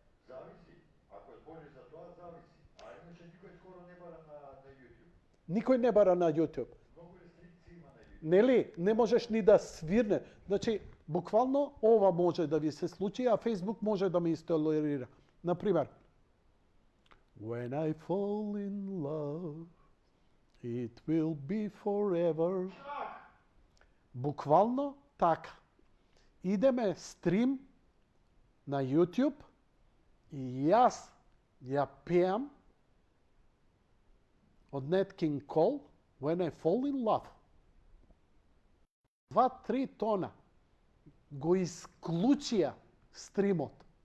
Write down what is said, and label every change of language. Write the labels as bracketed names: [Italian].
[Macedonian] Зависи. Ако збориш за тоа, зависи. А иначе никој скоро не бара на YouTube. Никој не бара на YouTube. Многу рестрикции има на YouTube. Нели? Не можеш ни да свирне. Значи, буквално ова може да ви се случи, а Facebook може да ме истолерира. Например, [English] When I fall in love, it will be forever. [Macedonian] Буквално така. Идеме стрим на YouTube и јас ја пеам од Nat King Cole When I Fall in Love. 2-3 тона го исклучија стримот.